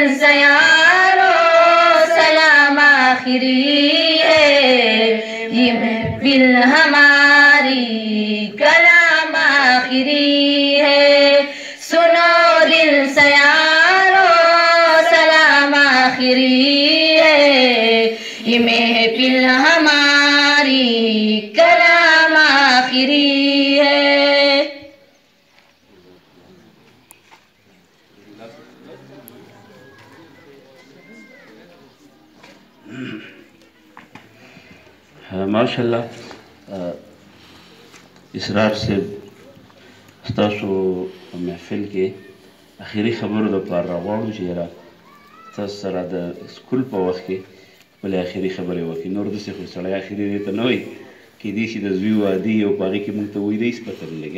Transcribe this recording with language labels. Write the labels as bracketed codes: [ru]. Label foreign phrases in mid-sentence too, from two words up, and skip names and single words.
[ur] سے یارو سلام آخری ہے، یہ محفل ہماری کلام آخری ہے، سنو دل سے یارو سلام آخری ہے، یہ محفل ہماری کلام آخری ہے۔ [ps] ماشاءاللہ اسرار سے تاسو محفل کې اخیری خبرو لپاره راغواړو چې یاره تاسو سره د سکول په وخت کې خپلې اخیري خبرې وکړي. نور داسې خو سړی اخیري دی ته نه وایي، کیدای شي د زوی واده وي او په هغې کې موږ ته وایي دی هېڅ پته نه لګي.